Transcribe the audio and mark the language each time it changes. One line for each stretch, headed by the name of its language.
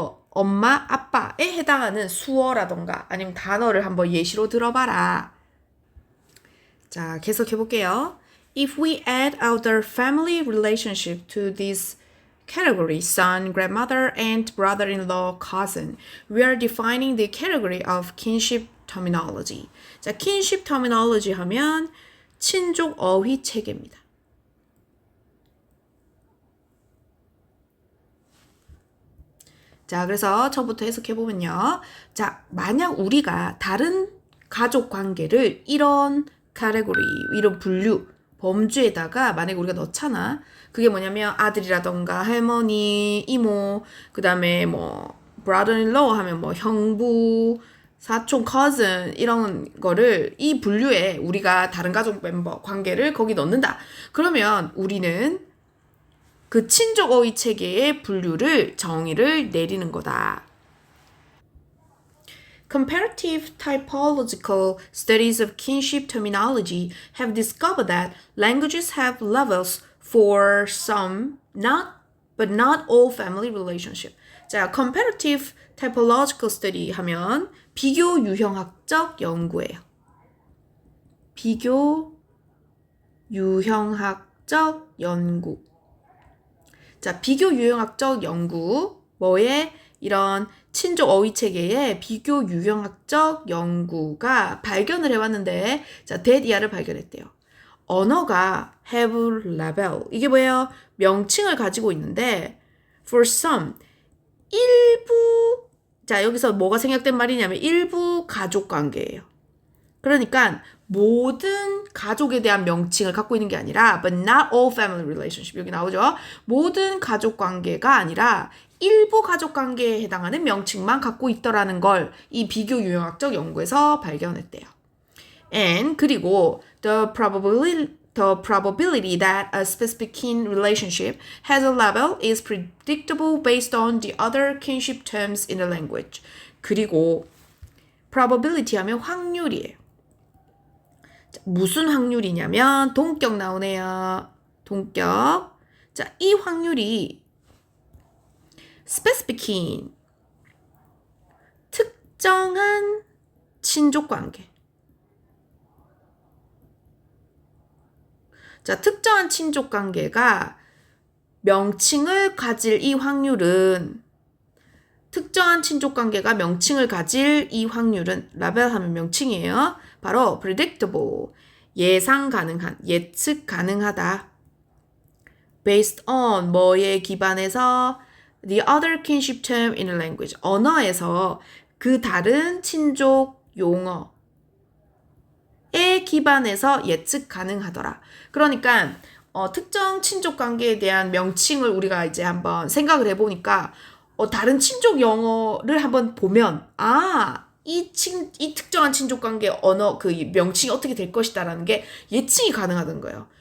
Korean: 엄마, 아빠에 해당하는 수어라던가 아니면 단어를 한번 예시로 들어봐라. 자, 계속해 볼게요.
English: If we add our family relationship to this category, son, grandmother, aunt, brother-in-law, cousin, we are defining the category of kinship terminology.
Korean: 자, kinship terminology 하면 친족 어휘 체계입니다. 자, 그래서 처음부터 해석해보면요. 자, 만약 우리가 다른 가족 관계를 이런 카테고리, 이런 분류, 범주에다가 만약에 우리가 넣잖아. 그게 뭐냐면 아들이라던가 할머니, 이모, 그 다음에 brother-in-law 하면 형부, 사촌, cousin 이런 거를 이 분류에 우리가 다른 가족 멤버 관계를 거기 넣는다. 그러면 우리는 그 친족 어휘 체계의 분류를 정의를 내리는 거다.
English: Comparative typological studies of kinship terminology have discovered that languages have levels for some, but not all family relationship.
Korean: 자, comparative typological study 하면 비교 유형학적 연구예요. 비교 유형학적 연구. 자, 비교 유형학적 연구, 이런 친족 어휘 체계의 비교 유형학적 연구가 발견을 해왔는데, 자, that 발견했대요. 언어가
English: have label.
Korean: 이게 뭐예요? 명칭을 가지고 있는데,
English: for some,
Korean: 일부, 자, 여기서 뭐가 생략된 말이냐면 일부 가족 관계예요. 그러니까 모든 가족에 대한 명칭을 갖고 있는 게 아니라
English: but not all family relationship
Korean: 여기 나오죠. 모든 가족 관계가 아니라 일부 가족 관계에 해당하는 명칭만 갖고 있더라는 걸 이 비교 유형학적 연구에서 발견했대요.
English: And
Korean: 그리고
English: the probability that a specific kin relationship has a label is predictable based on the other kinship terms in the language.
Korean: 그리고 probability 하면 확률이에요. 무슨 확률이냐면 동격 나오네요. 동격. 자, 이 확률이 specific kin 특정한 친족 관계. 자, 특정한 친족 관계가 명칭을 가질 이 확률은 특정한 친족 관계가 명칭을 가질 이 확률은 라벨하면 명칭이에요. 바로
English: predictable,
Korean: 예상 가능한, 예측 가능하다.
English: based on
Korean: 뭐에 기반해서
English: the other kinship term in a language.
Korean: 언어에서 그 다른 친족 용어에 기반해서 예측 가능하더라. 그러니까 특정 친족 관계에 대한 명칭을 우리가 이제 한번 생각을 해보니까 다른 친족 영어를 한번 보면 이 특정한 친족 관계 언어 그 명칭이 어떻게 될 것이다라는 게 예측이 가능하던 거예요.